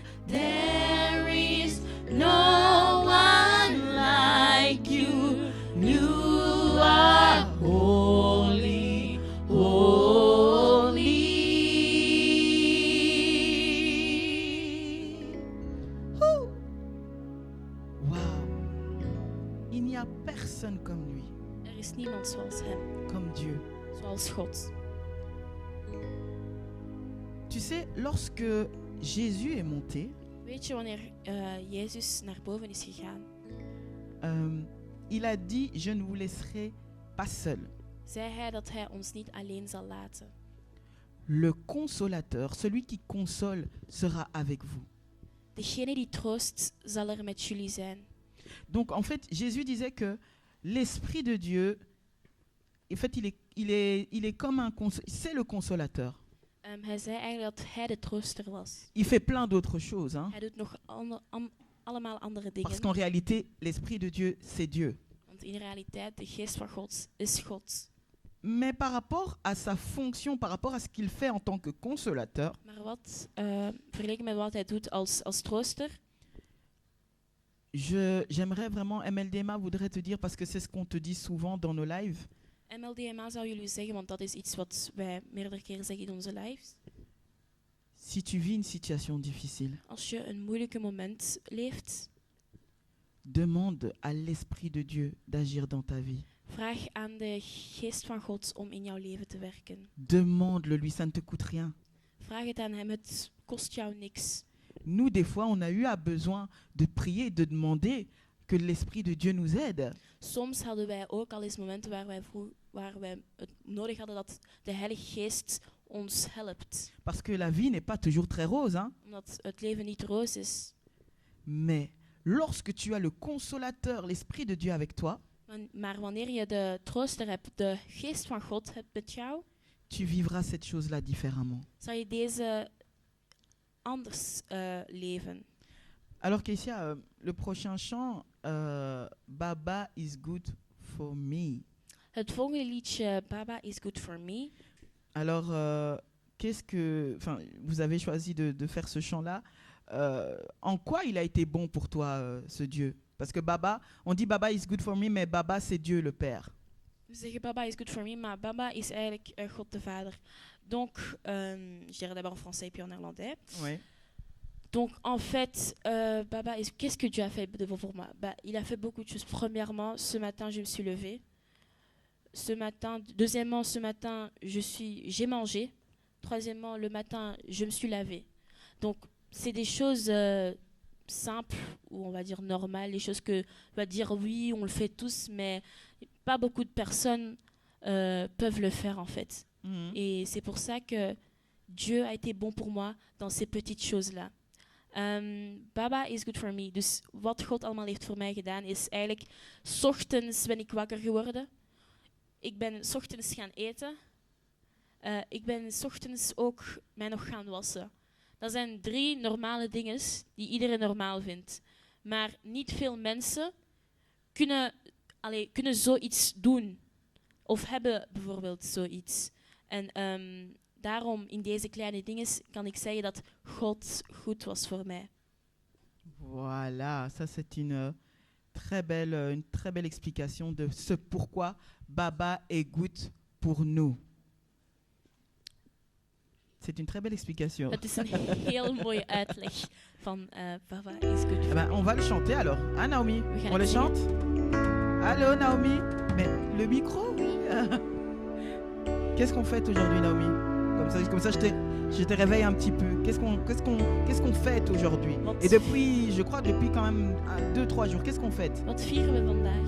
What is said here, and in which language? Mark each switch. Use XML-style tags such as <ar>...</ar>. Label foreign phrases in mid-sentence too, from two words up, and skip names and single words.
<en>There is no one like you. You are holy, holy. Wow.</en> <fr>Il n'y a personne comme lui,</fr> <nl>Er is niemand zoals hem,</nl> <fr>comme Dieu.</fr> <nl>zoals God.</nl> <fr>Tu sais, lorsque Jésus est monté,</fr> <nl>Weet je, wanneer Jezus naar boven is gegaan,</nl> <fr>il a dit, je ne vous laisserai pas seul.</fr> <nl>zei hij dat hij ons niet alleen zal laten.</nl> <fr>Le consolateur, celui qui console, sera avec vous.</fr> <nl>Degene die troost, zal er met jullie zijn.</nl> <fr>Donc en fait, Jésus disait que l'Esprit de Dieu, en fait, il est comme c'est le consolateur.</fr> <nl>Hij zei eigenlijk dat hij de trooster was.</nl> <fr>Il fait plein d'autres choses, hein,</fr> <nl>Hij doet nog allemaal andere</nl> <fr>parce</fr> <nl>dingen.</nl> <fr>qu'en réalité, l'Esprit de Dieu, c'est Dieu.</fr> <nl>Want in realiteit, de geest van God is God.</nl> <fr>Mais par rapport à sa fonction, par rapport à ce qu'il fait en tant que consolateur,</fr> <nl>Maar wat, vergeleken met wat hij doet als trooster,</nl> <fr>j'aimerais vraiment, MLDMA voudrait te dire, parce que c'est ce qu'on te dit souvent dans nos lives,</fr> <nl>MLDMA zou jullie zeggen, want dat is iets wat wij meerdere keren zeggen in onze lives.</nl> <fr>si tu vis une situation difficile,</fr> <nl>Als je een moeilijke moment leeft,</nl> <fr>demande à l'Esprit de Dieu d'agir dans ta vie.</fr> <nl>vraag aan de geest van God om in jouw leven te werken.</nl> <fr>Demande-le lui, ça ne te coûte rien.</fr> <nl>Vraag het aan hem, het kost jou niks.</nl> <fr>Nous, des fois, on a eu besoin de prier, de demander que l'Esprit de Dieu nous aide.</fr> <nl>Soms hadden wij ook al eens momenten waar wij het nodig hadden dat de Heilige Geest ons helpt.</nl> <fr>Parce que la vie n'est pas toujours très rose, hein?</fr> <nl>Omdat het leven niet roos is.</nl> <fr>Mais lorsque tu as le consolateur, l'Esprit de Dieu avec toi,</fr> <nl>Maar wanneer je de trooster hebt, de Geest van God hebt met jou,</nl> <fr>tu vivras cette chose-là différemment.</fr> <nl>zal je deze anders leven.</nl> <fr>Alors Keisha, le prochain chant, Baba is good for me.</fr> <nl>Het volgende liedje, Baba is good for me,</nl> <fr>Alors, vous avez choisi de faire ce chant-là. En quoi il a été bon pour toi, ce Dieu? Parce que Baba, on dit Baba is good for me, mais Baba c'est Dieu le Père.</fr> <nl>We zeggen Baba is good for me, maar Baba is eigenlijk God de Vader.</nl> <fr>Donc, je dirais d'abord en français et puis en néerlandais. Oui. Donc, en fait, Baba, qu'est-ce que Dieu a fait pour moi? Il a fait beaucoup de choses. Premièrement, ce matin, je me suis levée. Deuxièmement, ce matin, j'ai mangé. Troisièmement, le matin, je me suis lavée. Donc, c'est des choses simples, ou on va dire normales, des choses que on va dire oui, on le fait tous, mais pas beaucoup de personnes peuvent le faire en fait. Mhm. Et c'est pour ça que Dieu a été bon pour moi dans ces petites choses-là. Baba is good for me.</fr> <nl>Dus wat God allemaal heeft voor mij gedaan is eigenlijk 's ochtends ben ik wakker geworden. Ik ben 's ochtends gaan eten. Ik ben 's ochtends ook mij nog gaan wassen. Dat zijn 3 normale dingen die iedereen normaal vindt. Maar niet veel mensen kunnen zoiets doen. Of hebben bijvoorbeeld zoiets. En daarom in deze kleine dingen kan ik zeggen dat God goed was voor mij.</nl> <fr>Voilà, ça c'est une très belle explication de ce pourquoi Baba est good pour nous. C'est une très belle explication.</fr> <nl>Het is een heel mooie uitleg van Baba is good for me.</nl> <fr>On va le chanter alors. Hein, Naomi?</fr> <nl>We gaan</nl> <fr>On le</fr> <nl>het zingen.</nl> <fr>chante? Allô, Naomi? Mais le micro? Qu'est-ce qu'on fête aujourd'hui, Naomi? Comme ça je te réveille un petit peu. Qu'est-ce qu'on fête aujourd'hui? Et depuis, je crois, depuis quand même 2-3 jours, qu'est-ce qu'on fête?</fr> <nl>Wat vieren we vandaag?</nl>